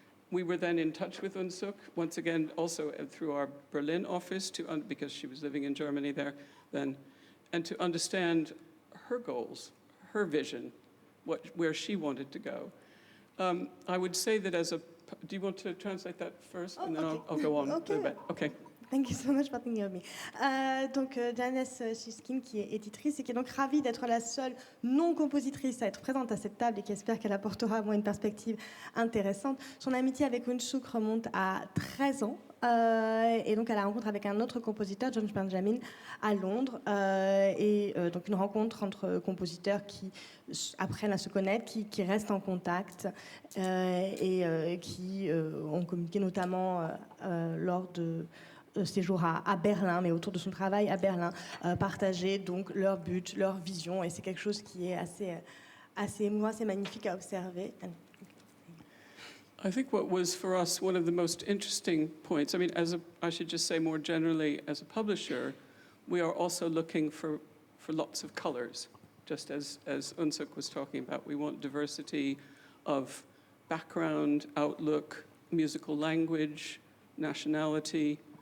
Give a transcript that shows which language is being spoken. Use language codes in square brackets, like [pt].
[en] We were then in touch with Unsuk, once again, also through our Berlin office, because she was living in Germany there then, and to understand her goals, her vision, where she wanted to go. I would say that do you want to translate that first? And then okay. I'll go on Okay. a bit. Okay. Thank you so much for thinking of me. [fr] Donc Janis Susskind, qui est éditrice et qui est donc ravie d'être la seule non-compositrice à être présente à cette table et qui espère qu'elle apportera à moi une perspective intéressante. Son amitié avec Unsuk remonte à 13 ans. Et donc à la rencontre avec un autre compositeur, George Benjamin, à Londres. Donc une rencontre entre compositeurs qui apprennent à se connaître, qui restent en contact et qui ont communiqué notamment lors de séjour à Berlin, mais autour de son travail à Berlin, partager donc leur but, leur vision, et c'est quelque chose qui est assez émouvant, assez magnifique à observer. [en] I think what was for us one of the most interesting points, I mean, I should just say more generally, as a publisher, we are also looking for lots of colors, just as Unsuk was talking about. We want diversity of background, outlook, musical language, nationality.